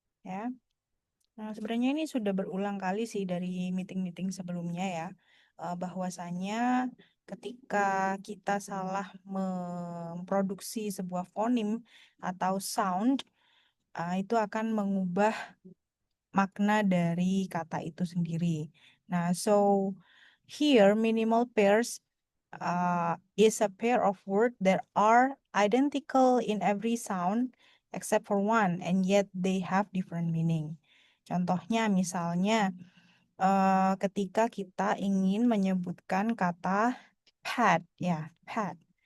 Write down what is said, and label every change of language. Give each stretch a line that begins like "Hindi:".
Indonesian: Ya, nah sebenarnya ini sudah berulang kali sih dari meeting-meeting sebelumnya ya, bahwasanya ketika kita salah memproduksi sebuah fonim atau sound, itu akan mengubah makna dari kata itu sendiri.
English: Nah, so here minimal pairs is a pair of words that are identical in every sound except for one, and yet they have different meaning.
Indonesian: Contohnya, misalnya, ketika kita ingin menyebutkan kata pad, ya, pad.